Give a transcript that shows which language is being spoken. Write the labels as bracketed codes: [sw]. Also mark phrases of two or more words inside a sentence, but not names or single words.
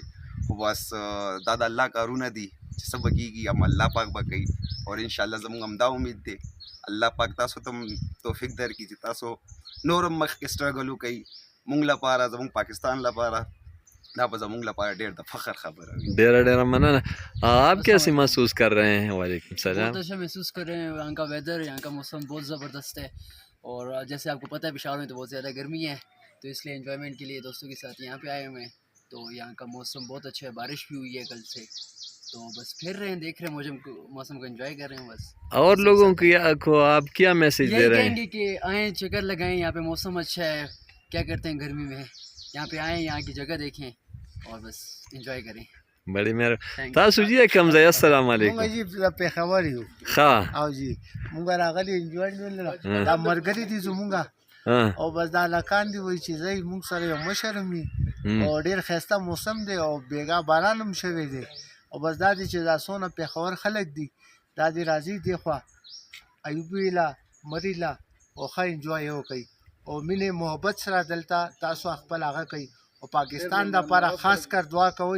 [ps] خو بس دا د الله کارونه دي چې څه به کېږي هم الله پاک به کوي او انشاءالله زمونږ همدا امید دی الله پاک تاسو ته هم توفیق درکړي چې تاسو نور هم مخکې سټرګل وکړئ مونږ لپاره زمونږ پاکستان لپاره دا به زمونږ لپاره ډېر د فخر خبره وي. ډېره مننه. [ur] آپ کیسے محسوس کر رہے ہیں؟ [ar] وعلیکم السلام. [ur] بہت اچھا محسوس کر رہے ہیں. یہاں کا ویدر یہاں کا موسم بہت زبردست ہے اور جیسے آپ کو پتہ ہے پشاور میں تو بہت زیادہ گرمی ہے تو اس لیے انجوائمنٹ کے لیے دوستوں کے ساتھ یہاں پہ آئے ہوئے ہیں. تو یہاں کا موسم بہت اچھا ہے، بارش بھی ہوئی ہے کل سے تو بس پھر رہے ہیں دیکھ رہے ہیں موسم کو انجوائے کر رہے ہیں بس. اور لوگوں کو آپ کیا میسج دے رہے ہیں؟ کہیں گے کہ آئیں چکر لگائیں، یہاں پہ موسم اچھا ہے، کیا کرتے ہیں گرمی میں، یہاں پہ آئیں یہاں کی جگہ دیکھیں اور بس انجوائے کریں. بڑی مهرباني. [ps] تاسو جی کوم ځای؟ [ar] السلام علیکم. [ps] مونږ جی پېښور یو. ښه او جی مونږ راغلي انجوای دا مرګري دي زمونږ او بس دا لکان دی وایي چې زه مونږ سره یو مشر وي او ډېر ښایسته موسم دی او بیګا باران هم شوی دی او بس دا دی چې دا څونه پېښور خلک دي دا دې راځي دې خوا ایوبي له مري له او ښه انجوای یې وکړئ او مینې محبت سره دلته تاسو خپل هغه کوئ او پاکستان دپاره خاص کر دعا کوئ.